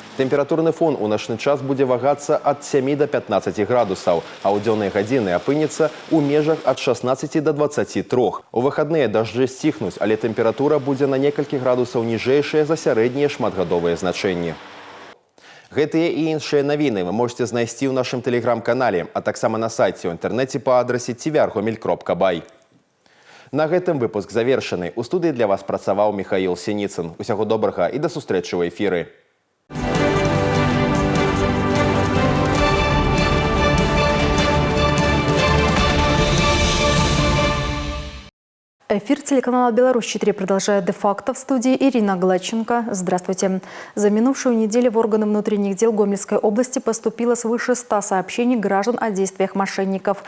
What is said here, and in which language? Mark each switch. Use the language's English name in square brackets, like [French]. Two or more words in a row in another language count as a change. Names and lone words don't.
[Belarusian] Тэмпература Тэмпературны фон у начны час будзе вагацца ад 7 до 15 градусаў, а ў дзённыя гадзіны апынецца ў межах ад 16 до 23. У выхадныя дажджы сціхнуць, але тэмпература будзе на некалькі градусаў ніжэйшая за сярэднія шматгадовыя значэнні. Гэтыя і іншыя навіны вы можете знайсці ў нашым тэлеграм-канале, а таксама на сайце ў інтэрнэце па адрасе tvr.gomel.by. На гэтым выпуск завершаны. У студыі для вас працаваў Михаил Синицын. Усяго добрага і да сустрэчы ў эфіры. [Russian] Эфир телеканала «Беларусь-4» продолжает де-факто. В студии Ирина Гладченко. Здравствуйте. За минувшую неделю в органы внутренних дел Гомельской области поступило свыше 100 сообщений граждан о действиях мошенников.